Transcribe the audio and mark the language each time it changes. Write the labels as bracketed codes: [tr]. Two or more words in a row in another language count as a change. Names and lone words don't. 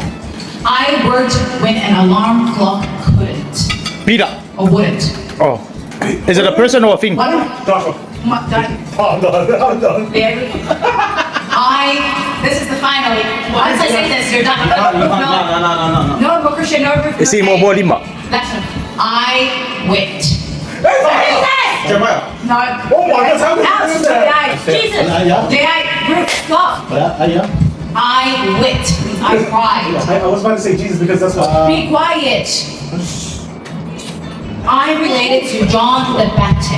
[en] I worked when an alarm clock couldn't Peter. or wouldn't. Oh. Is it a person or a thing? One. Done. Done. I'm done. Very. This is the final. Once I say this, you're done. No, no, Christian, no, Ruth. Isi mo bo lima. That's it. I went. Jeremiah. No. Oh my God, how did you Alex, do that? Jesus. Ruth, stop. I wit. I cried. I was about to say Jesus because that's what. Be quiet. I'm related to John the Baptist.